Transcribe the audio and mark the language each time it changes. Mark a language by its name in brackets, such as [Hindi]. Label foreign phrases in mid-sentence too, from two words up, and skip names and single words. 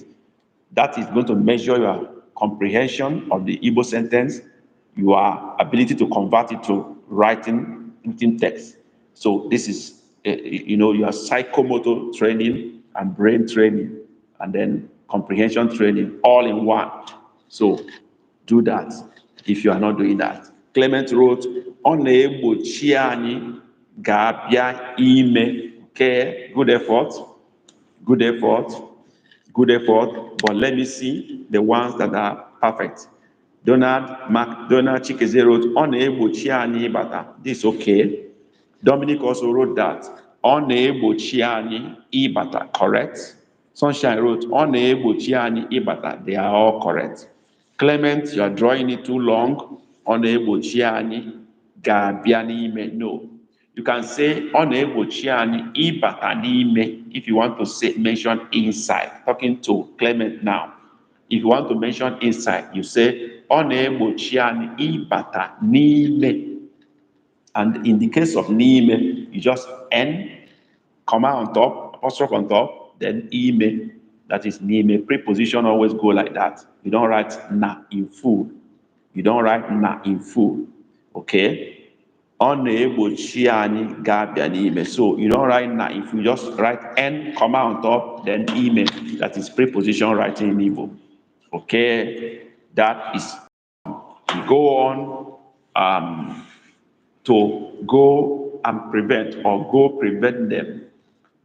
[English] That is going to measure your comprehension of the Igbo sentence, your ability to convert it to written text. So this is, your psychomotor training and brain training, and then comprehension training all in one. So do that if you are not doing that. Clement wrote, [Igbo] "Ọ na-egbochi anyị ga-abịa ime." [English] Okay, good effort. Good effort. Good effort. But let me see the ones that are perfect. Donald Chikeze wrote, [Igbo] "Ọ na-egbochi anyị ịbata." [English] This is okay. Dominic also wrote that. [Igbo] "Ọ na-egbochi anyị ịbata." [English] Correct. Sunshine wrote, [Igbo] "Ọ na-egbochi anyị ịbata." [English] They are all correct. Clement, you are drawing it too long. [Igbo] Ọ na-egbochi anyị ga-abịa n'ime. [English] No. You can say [Igbo] "Ọ na-egbochi anyị ịbata n'ime" [English] if you want to say mention inside. Talking to Clement now. If you want to mention inside, you say [Igbo] "Ọ na-egbochi anyị ịbata n'ime." [English] And in the case of n'ime, you just N, comma on top, apostrophe on top, then ime. That is n'ime. Preposition always go like that. You don't write na in full. You don't write na in full. Okay? [Igbo] Ọ na-egbochi anyị ga-abịa n'ime. [English] So you don't write na if you just write N, comma on top, then ime. That is preposition writing in Igbo. Okay? That is, you go on to go and prevent or go prevent them.